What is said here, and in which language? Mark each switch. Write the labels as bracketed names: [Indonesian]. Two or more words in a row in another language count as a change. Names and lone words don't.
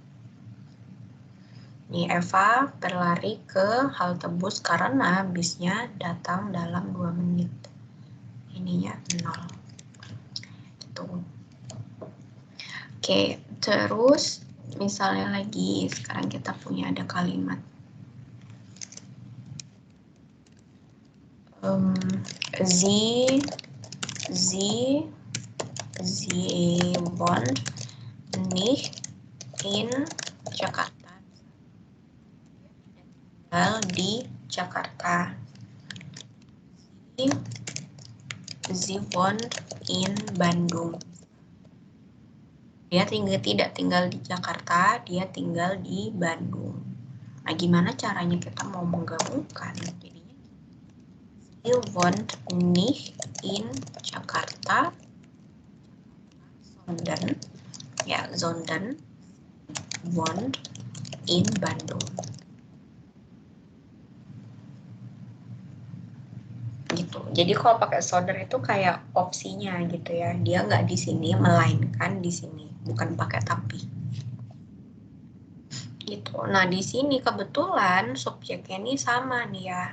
[Indonesian] Ini Eva berlari ke halte bus karena bisnya datang dalam 2 menit. Ininya 0. Gitu. Oke, terus misalnya lagi, sekarang kita punya ada kalimat. [German] Sie wohnt nicht in Jakarta. [Indonesian] Tinggal di Jakarta. [German] Sie wohnt in Bandung. [Indonesian] Dia tidak tinggal di Jakarta, dia tinggal di Bandung. Nah, gimana caranya kita mau menggabungkan? Jadinya, [German] Sie wohnt nicht in Jakarta, sondern wohnt in Bandung. [Indonesian] Gitu. Jadi kalau pakai sondern itu kayak opsinya gitu ya. Dia nggak di sini, melainkan di sini. Bukan pakai tapi. Gitu. Nah, di sini kebetulan subjeknya ini sama nih ya.